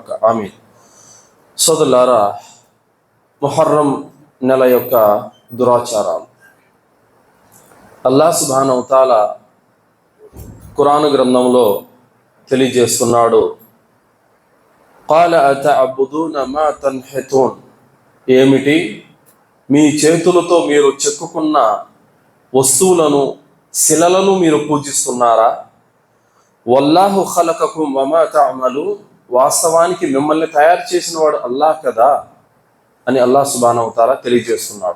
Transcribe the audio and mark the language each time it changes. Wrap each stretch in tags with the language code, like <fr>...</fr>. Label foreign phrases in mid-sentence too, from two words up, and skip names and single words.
<te>ఆమీన్. సోదరులారా, ముహర్రం నెల యొక్క దురాచారాలు</te> <ar>الله سبحانه تعالى</ar> <te>ఖురాను గ్రంథంలో తెలియజేస్తున్నాడు.</te> <ar>قال أتعبدون ما تنحتون.</ar> <te>ఏమిటి? మీ చేతులతో మీరు చెక్కుకున్న వస్తువులను, శిలలను మీరు పూజిస్తున్నారా?</te> <ar>والله خلقكم وما تعملون.</ar> <te>వాస్తవానికి మిమ్మల్ని తయారు చేసిన వాడు అల్లాహ్ కదా అని</te> <ar>الله سبحانه تعالى</ar> <te>తెలియజేస్తున్నాడు.</te>